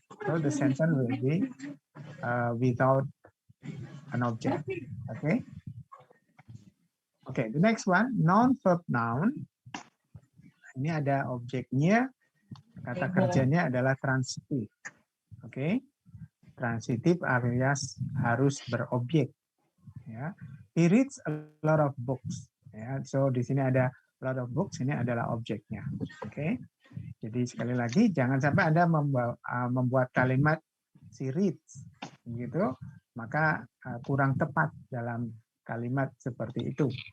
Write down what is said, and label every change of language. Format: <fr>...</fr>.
<en>So the sentence will be without an object. Oke. Okay? Okay, the next one, non-verb noun.</en> <id>Ini ada objeknya, kata kerjanya adalah transitif. Oke, okay? Transitif alias harus berobjek.</id> <en>Ya, he reads a lot of books.</en> <id>Ya, so di sini ada</id> <en>a lot of books,</en> <id>ini adalah objeknya. Oke, okay? Jadi sekali lagi jangan sampai Anda membuat kalimat</id> <en>she reads,</en> <id>gitu, maka kurang tepat dalam kalimat seperti itu.</id>